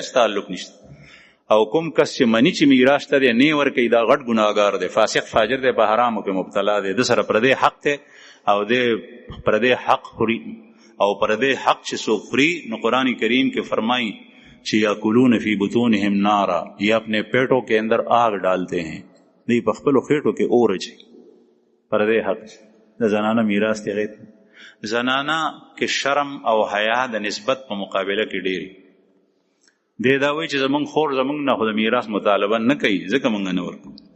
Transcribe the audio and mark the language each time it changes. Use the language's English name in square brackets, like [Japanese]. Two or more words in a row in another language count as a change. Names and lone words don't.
[Pashto] تعلق نشته او کوم کس چې مني چې میراث شته دی نه ورکوي دا غټ ګناهګار دی فاسق فاجر دی په حرامو کې مبتلا دی د سره پردی حق دی او د پردی حق خوري او پردی حق چې څوک خوري نو قرآن کریم کې فرمایي چې [Arabic] یاکلون فی بطونهم نارا [Urdu] یہ اپنے پیٹوں کے اندر آگ ڈالتے ہیں [Pashto] دی په خپلو خېټو کې اور اچوي پردی حق د زنانه میراث دی غیب زنانه کې شرم او حیا د نسبت په مقابله کې ډېری دی دا وایي چې زمونږ خور زمونږ نه خو د میراث مطالبه نه کوي ځکه مونږ نه ورکوو